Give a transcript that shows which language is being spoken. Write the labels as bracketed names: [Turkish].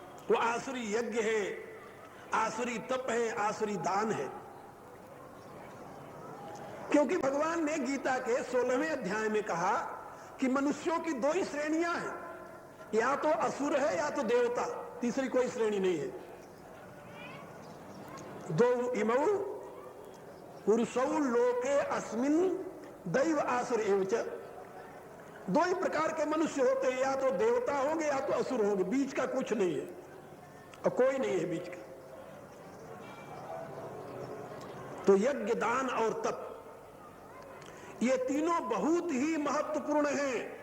[Hindi] वो आसुरी यज्ञ है, आसुरी तप है, आसुरी दान है। क्योंकि भगवान ने गीता के 16वें अध्याय में कहा कि मनुष्यों की 2 ही श्रेणियां हैं, या तो असुर है या तो देवता, तीसरी कोई श्रेणी नहीं है। [Sanskrit] 2 इमौ पुरुषौ लोके अस्मिन् दैव आसुर एवच। [Hindi] 2 ही प्रकार के मनुष्य होते हैं, या तो देवता होंगे या तो असुर होंगे, बीच का कुछ नहीं है, और कोई नहीं है बीच का। तो यज्ञ दान और तप, ये तीनों बहुत ही महत्वपूर्ण हैं।